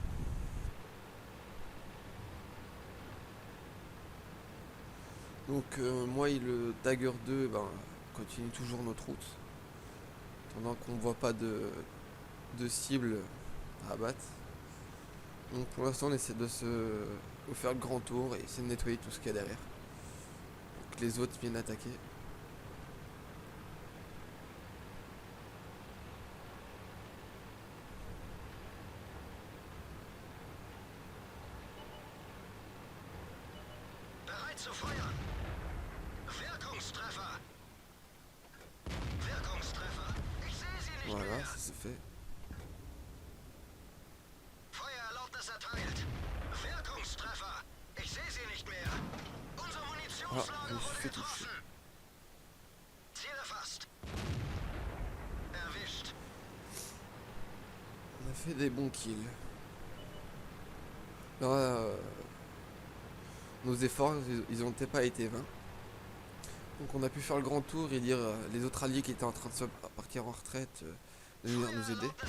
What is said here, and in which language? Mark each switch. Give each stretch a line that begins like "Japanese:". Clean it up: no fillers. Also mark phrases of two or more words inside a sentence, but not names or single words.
French: Donc moi et le Dagger 2 continue toujours notre route. Pendant qu'on ne voit pas de cible à abattre. Donc pour l'instant on essaie de faire le grand tour et essayer de nettoyer tout ce qu'il y a derrière. Pour que les autres viennent attaquer.
German: Bereit zu feuern. Wirkungstreffer. Wirkungstreffer. Ich sehe sie nicht
French: Voilà,
German: mehr.
French: ça c'est fait.
German: Feuererlaubnis erteilt. Wirkungstreffer. Ich sehe sie nicht mehr. Unser
French: Ah, je me
German: Munitionslager
French: suis
German: wurde
French: fait toucher.
German: getroffen. Ziel erfasst.
French: fait des bons kills. Là, nos efforts, ils ont pas été vains. Donc on a pu faire le grand tour et dire les autres alliés qui étaient en train de se partir en retraite de venir nous aider.